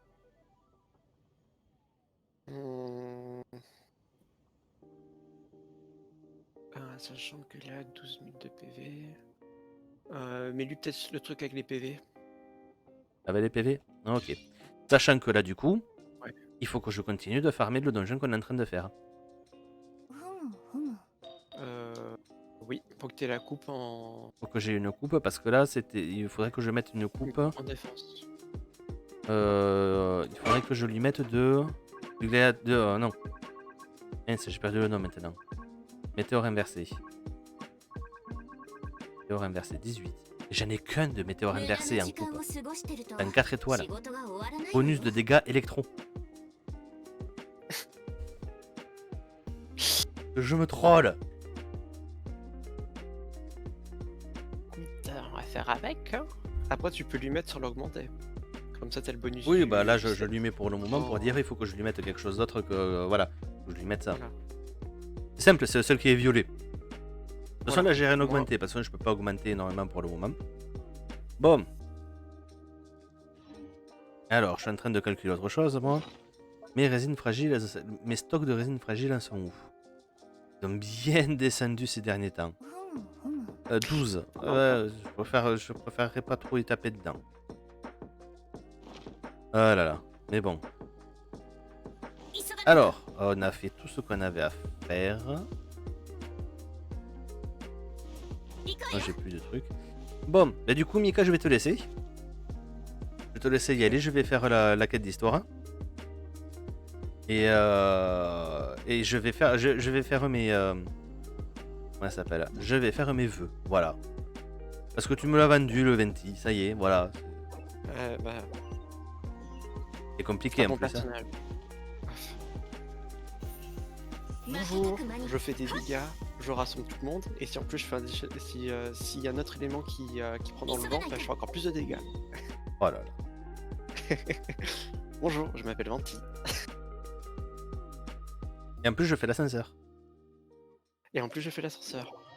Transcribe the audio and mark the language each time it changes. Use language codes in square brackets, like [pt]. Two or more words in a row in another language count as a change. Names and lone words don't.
[fr] Sachant que là, 12 000 de PV... mais lui, peut-être le truc avec les PV. Avec les PV. Ok. Sachant que là, du coup, Ouais. il faut que je continue de farmer le donjon qu'on est en train de faire. [ja] ふむふむ [fr] Oui, faut que tu aies la coupe en... Faut que j'ai une coupe parce que là, il faudrait que je mette une coupe. en défense. Il faudrait que je lui mette de non. Mince, j'ai perdu le nom maintenant. Météore inversé. Météore inversé, 18. Et j'en ai qu'un de météore [ja] 無駄 [fr] inversé [ja] な [fr] en [ja] 時間 [fr] coupe. [ja] を過ごしてると [fr] Un 4 étoiles. [ja] 仕事が終わらないよ [fr] Bonus de dégâts électro. Je me troll. On va faire avec, hein. Après, tu peux lui mettre sur l'augmenter. Comme ça, t'as le bonus. Oui, du- bah là, du je set. lui mets pour le moment pour dire il faut que je lui mette quelque chose d'autre que. Voilà, faut que je lui mette ça. Voilà. C'est simple, c'est le seul qui est violet. De toute façon, Voilà. là, j'ai rien Moi- augmenté parce que je peux pas augmenter énormément pour le moment. Bon. Alors, je suis en train de calculer autre chose, moi. Mes résines fragiles, mes stocks de résines fragiles en sont où? Ils ont bien descendu ces derniers temps. [ja] ふむふむ [fr] 12. Je préférerais pas trop y taper dedans. Ah là là. Mais bon. [ja] 急がない [fr] Alors, on a fait tout ce qu'on avait à faire. [ja] 行こう [fr] Moi, [ja] よ [fr] j'ai plus de trucs. Bon, bah du coup, Mika, je vais te laisser. Je vais te laisser y aller. Je vais faire la quête d'histoire. Et je vais faire mes. Comment ça s'appelle? Je vais faire mes vœux. Voilà. Parce que tu me l'as vendu le 20. Ça y est, voilà. bah, C'est compliqué en mon plus. Hein. personnage. [ja] 負けた [fr] Bonjour, [ja] く間に [fr] je fais des dégâts, je rassemble tout le monde, et si en plus je fais s'il y a un autre élément qui prend dans le vent, bah, je fais encore plus de dégâts. Oh là là. Bonjour, je m'appelle Venti. Et en plus, je fais l'ascenseur. Et en plus je fais l'ascenseur.